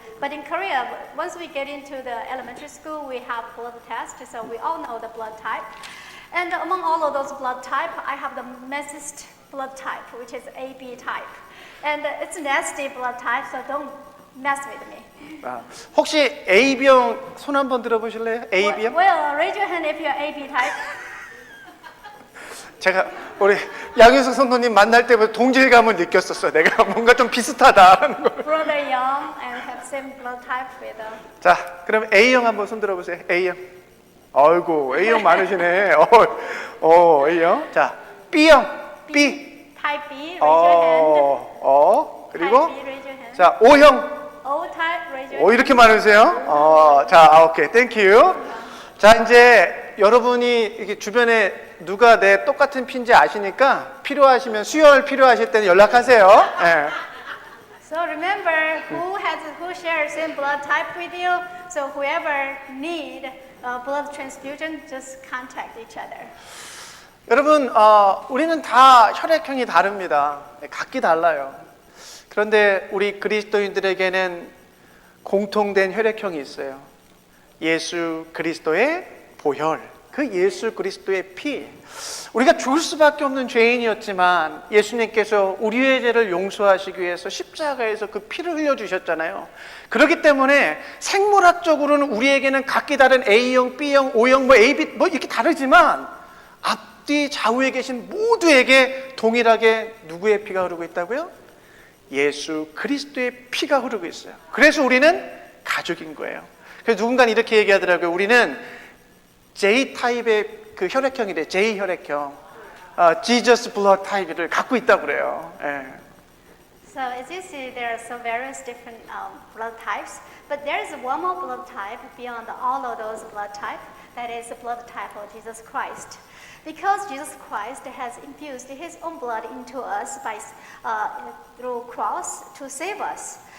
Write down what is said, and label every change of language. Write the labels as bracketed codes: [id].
[en] But in Korea, once we get into the elementary school, we have blood tests, so we all know the blood type. And among all of those blood type, I have the messiest blood type, which is AB type. And it's a nasty blood type, so don't mess with me. [ko] 혹시 AB형 손 한번 들어보실래요? AB형? [en] Well, raise your hand if you're AB type. [ko] 제가 우리 양효석 선도님 만날 때부터 동질감을 느꼈었어요. 내가 뭔가 좀 비슷하다는 걸. [en] Brother young and have same blood type with [ko] 자, 그럼 A형 한번 손 들어보세요. A형. 아이고, A형 많으시네. A형. 자, B형. B. [en] type B, raise your hand. [ko] 그리고 [en] Type B, raise your hand. [ko] 자, O형. [en] O type, raise your hand. [ko] 이렇게 많으세요? 자, 오케이. 땡큐. 자, 이제 여러분이 이렇게 주변에 누가 내 똑같은 피인지 아시니까 필요하시면 수혈 필요하실 때는 연락하세요. 예. [en] So remember who shares same blood type with you. So whoever need blood transfusion, just contact each other. [ko] 여러분, 우리는 다 혈액형이 다릅니다. 각기 달라요. 그런데 우리 그리스도인들에게는 공통된 혈액형이 있어요. 예수 그리스도의 보혈, 그 예수 그리스도의 피. 우리가 죽을 수밖에 없는 죄인이었지만 예수님께서 우리의 죄를 용서하시기 위해서 십자가에서 그 피를 흘려주셨잖아요. 그렇기 때문에 생물학적으로는 우리에게는 각기 다른 A형, B형, O형, AB 이렇게 다르지만 앞뒤 좌우에 계신 모두에게 동일하게 누구의 피가 흐르고 있다고요? 예수 그리스도의 피가 흐르고 있어요. 그래서 우리는 가족인 거예요. 그래서 누군가는 이렇게 얘기하더라고요. 우리는 J타입의 그 혈액형이래. J혈액형. [en] Jesus blood type [ko] 를 갖고 있다고 그래요. 예. [en] So as you see, there are some various different blood types, but there is one more blood type beyond all of those blood types. That is the blood type of Jesus Christ. Because Jesus Christ has infused His own blood into us through cross to save us.